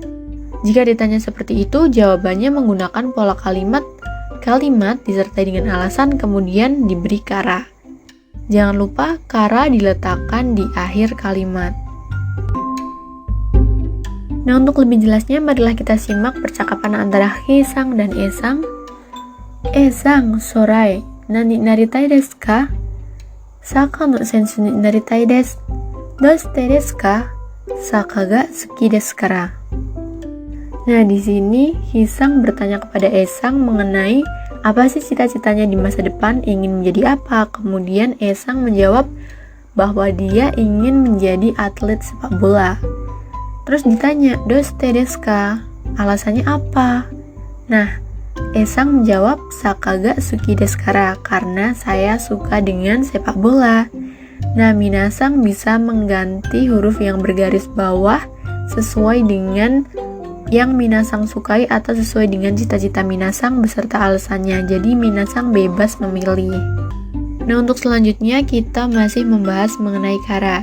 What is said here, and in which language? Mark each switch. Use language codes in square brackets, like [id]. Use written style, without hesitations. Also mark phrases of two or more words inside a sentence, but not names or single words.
[id] Jika ditanya seperti itu, jawabannya menggunakan pola kalimat disertai dengan alasan kemudian diberi kara. Jangan lupa kara diletakkan di akhir kalimat. Nah, untuk lebih jelasnya marilah kita simak percakapan antara Hisang dan Esang. [ja] Esang, 将来何なりたいですか? サッカーの先生になりたいです。どうしてですか? サッカーが好きですから. [id] Nah, di sini Hisang bertanya kepada Esang mengenai apa sih cita-citanya di masa depan, ingin menjadi apa. Kemudian Esang menjawab bahwa dia ingin menjadi atlet sepak bola. Terus ditanya, [ja] どうしてですか? [id] Alasannya apa? Nah, Esang menjawab, [ja] サッカーが好きですから, [id] karena saya suka dengan sepak bola. Nah, minasang bisa mengganti huruf yang bergaris bawah sesuai dengan yang minasang sukai atau sesuai dengan cita-cita minasang beserta alasannya. Jadi minasang bebas memilih. Nah, untuk selanjutnya kita masih membahas mengenai kara.